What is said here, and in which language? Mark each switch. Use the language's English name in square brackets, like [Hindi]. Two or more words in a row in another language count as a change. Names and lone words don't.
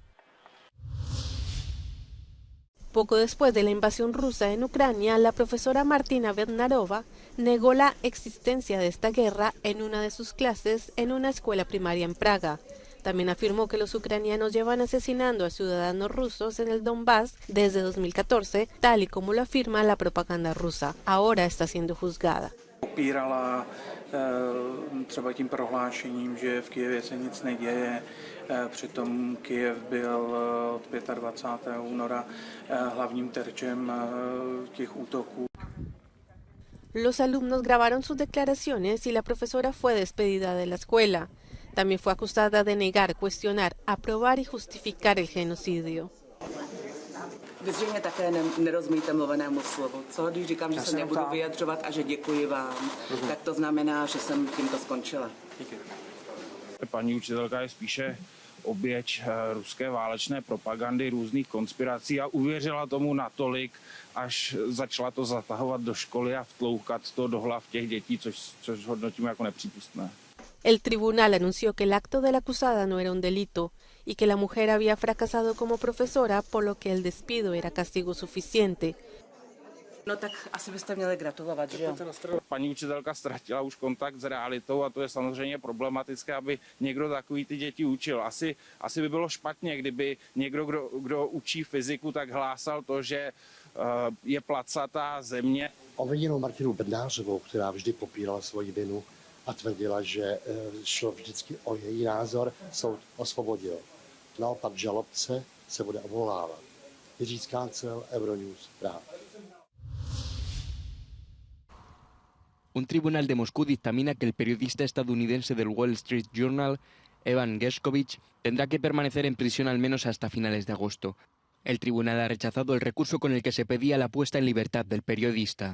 [Spanish] Poco después de la invasión rusa en Ucrania, la profesora Martina Bednarova negó la existencia de esta guerra en una de sus clases en una escuela primaria en Praga. También afirmó que los ucranianos llevan asesinando a ciudadanos rusos en el Donbass desde 2014, tal y como lo afirma la propaganda rusa. Ahora está siendo juzgada. [Czech] Popírala třeba tím prohlášením, že v Kyjevě se nic neděje. Přitom Kyjev byl od 25. února hlavním terčem těch útoků. [Spanish] Los alumnos grabaron sus declaraciones y la profesora fue despedida de la escuela. También fue acusada de negar, cuestionar, aprobar y justificar el genocidio. [Czech] Vy zřejmě také nerozumíte mluvenému slovu, co? Když říkám, že se nebudu vyjadřovat a že děkuji vám, tak to znamená, že jsem tímto skončila. Paní učitelka je spíše oběť ruské válečné propagandy, různých konspirací a uvěřila tomu natolik, až začala to zatahovat do školy a vtloukat to do hlav těch dětí, což hodnotíme jako nepřípustné. [Spanish] El tribunal anunció que el acto de la acusada no era un delito y que la mujer había fracasado como profesora, por lo que el despido era castigo suficiente. [Czech] No tak asi byste měli gratulovat, že jo? Paní učitelka ztratila už kontakt s realitou a to je samozřejmě problematické, aby někdo takový ty děti učil. Asi by bylo špatně, kdyby někdo, kdo učí fyziku, tak hlásal to, že je placatá země. Obviněnou Martinu Bednářovou, která vždy popírala svoji vinu a tvrdila, že šlo vždycky o její názor, soud osvobodil. Naopak žalobce se bude odvolávat. Jiří Skácel, Euronews, Praha. [Spanish] Un tribunal de Moscú dictamina que el periodista estadounidense del Wall Street Journal, Evan Gershkovich, tendrá que permanecer en prisión al menos hasta finales de agosto. El tribunal ha rechazado el recurso con el que se pedía la puesta en libertad del periodista.